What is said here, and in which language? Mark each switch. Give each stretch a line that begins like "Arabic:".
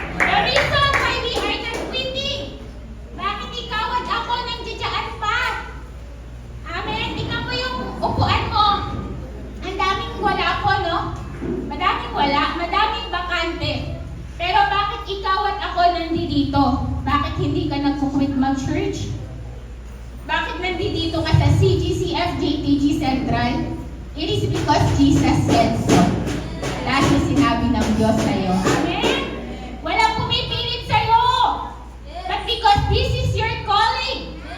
English: The reason why we are not quitting.
Filipino: Bakit ikaw at ako nandiyan pa? Amen? Tingnan mo yung upuan mo. Ang daming wala po, no? Madaming wala, madaming bakante. Pero bakit ikaw at ako nandito? Bakit hindi ka nagkukwit mag-church? Bakit nandito ka sa CGCF JTG Central?
English: It is because Jesus said so.
Filipino: Dahil sinabi ng Diyos sa'yo. Amen? Walang pumipilit sa'yo.
English: But because this is your calling.